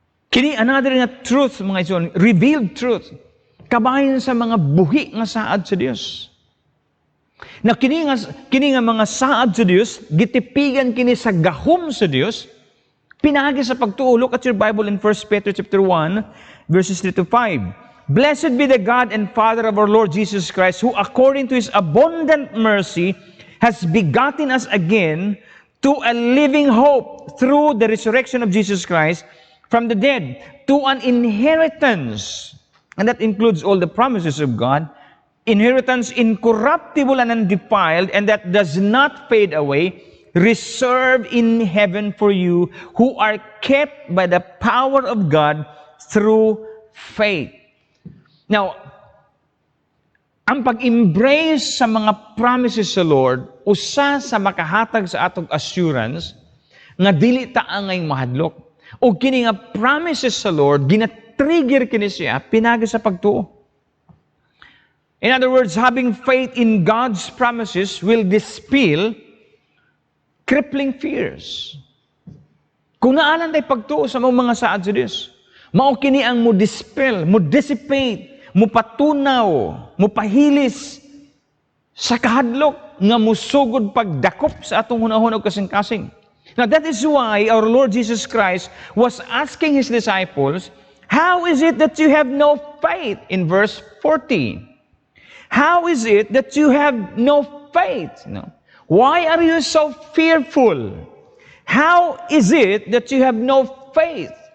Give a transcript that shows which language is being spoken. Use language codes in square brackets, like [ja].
[ceb] Kini [en] another [ceb] nga truth, mga ison, [en] revealed truth, [ceb] kabahin sa mga buhi nga saad sa Dios. Na kini nga mga saad sa Dios, gitipigan kini sa gahom sa Dios, pinagi sa pagtuo. [en] Look at your Bible in 1 Peter chapter 1, verses 3 to 5. Blessed be the God and Father of our Lord Jesus Christ, who according to His abundant mercy has begotten us again to a living hope through the resurrection of Jesus Christ from the dead, to an inheritance, and that includes all the promises of God, inheritance incorruptible and undefiled, and that does not fade away, reserved in heaven for you, who are kept by the power of God through faith. [ceb] Now, ang pag-embrace sa mga [en] promises [ceb] sa Lord, usa sa makahatag sa atong [en] assurance, [ceb] nga dili ta angay mahadlok. O kini nga [en] promises [ceb] sa Lord, gina-trigger kini siya, pinagi sa pagtuo. [en] In other words, having faith in God's promises will dispel crippling fears. [ceb] Kung naalan tayo pagtuo sa mga saad sa Diyos, mao kini ang mo [en] dispel, [ceb] mo [en] dissipate, [ceb] mo patunaw, mo pahilis sa kahadlok nga musugod pagdakop sa atong hunahon og kasing-kasing. [en] Now, that is why our Lord Jesus Christ was asking His disciples, how is it that you have no faith? In verse 14. How is it that you have no faith? No. Why are you so fearful? How is it that you have no faith?